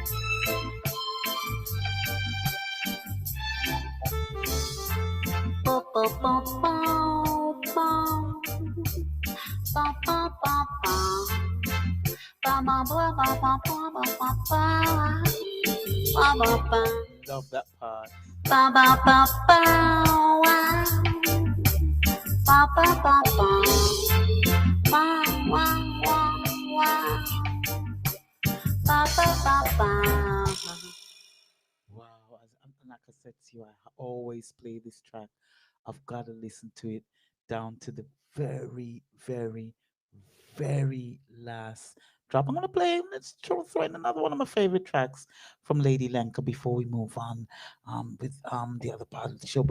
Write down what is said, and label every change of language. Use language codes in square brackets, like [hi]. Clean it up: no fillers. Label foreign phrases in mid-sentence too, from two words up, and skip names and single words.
[en] Bo, bo, bo, bo, bo. Ba, ba, ba, ba. Ba, ba, ba, ba, ba, ba, ba, ba, ba. Ba, ba, ba. Love that part. Ba, ba, ba, ba, wow. Ba, ba, ba, ba. Ba, wow, wow, wow. Ba, ba, ba, ba. Wow. Like I said to you, I always play this track. I've got to listen to it down to the very, very, very last drop. I'm going to play, let's throw in another one of my favorite tracks from Lady Lenka before we move on with the other part of the show.